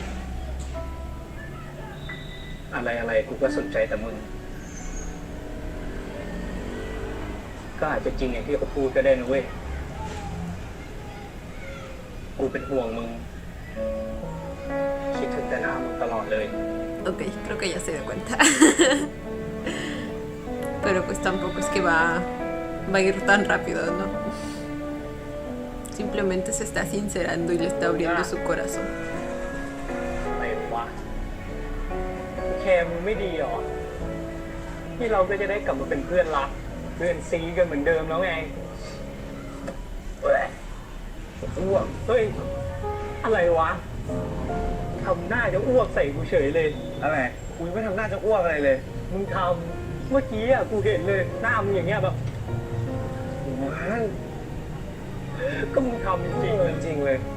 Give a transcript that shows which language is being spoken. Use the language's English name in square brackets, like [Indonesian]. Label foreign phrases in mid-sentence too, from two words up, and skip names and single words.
[Thai] อะไรกูก็สนใจแต่มึง ก็อาจจะจริงอย่างที่เขาพูดก็ได้นะเว้ย กูเป็นห่วงมึง คิดถึงแต่หน้ามึงตลอดเลย [Spanish] Ok, creo que ya se dio cuenta. Pero pues tampoco es que va a ir tan rápido, ¿no? Simplemente se está sincerando y le está abriendo su corazón. [Thai] อะไรวะแคร์มึงไม่ดีหรอ ที่เราก็จะได้กลับมาเป็นเพื่อนรัก เพื่อนซีกันเหมือนเดิมแล้วไง เว้ยอ้วกเฮ้ย อะไรวะทำหน้าจะอ้วกใส่กูเฉยเลย อะไรกูยังไม่ทำหน้าจะอ้วกอะไรเลย มึงทำเมื่อกี้อ่ะกูเห็นเลย หน้ามึงอย่างเงี้ยแบบมันก็มึงทำจริงๆเลยจริงเลย